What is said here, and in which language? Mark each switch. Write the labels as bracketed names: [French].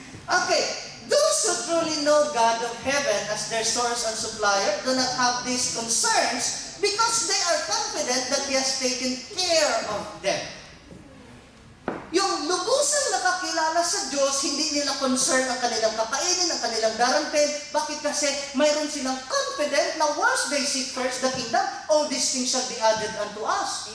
[English] Okay, those who truly know God of heaven as their source and supplier do not have these concerns because they are confident that He has taken care of them. [Filipino] Yung lubusang nakakilala sa Diyos, hindi nila concern ang kanilang kakainin, ang kanilang darantin. Bakit? Kasi mayroon silang confident na [English] once they seek first the kingdom, all these things shall be added unto us.